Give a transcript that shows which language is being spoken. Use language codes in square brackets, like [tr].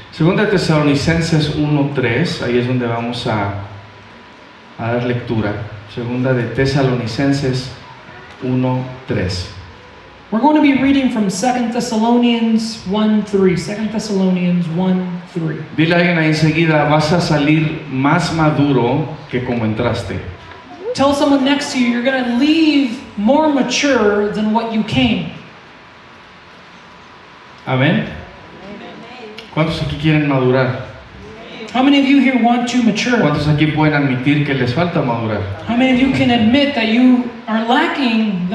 [es] Segunda de Tesalonicenses 1:3, ahí es donde vamos a dar lectura. Segunda de Tesalonicenses 1:3. [en] We're going to be reading from 2 Thessalonians 1:3. 2 Thessalonians 1:3. [es] Dile a alguien ahí enseguida, vas a salir más maduro que como entraste. [en] Tell someone next to you, you're going to leave more mature than what you came. [es] Amén. ¿Cuántos aquí quieren madurar? [en] How many of you here want to mature? [es] ¿Cuántos aquí pueden admitir que les falta madurar? [en] How many of you can admit that you are lacking the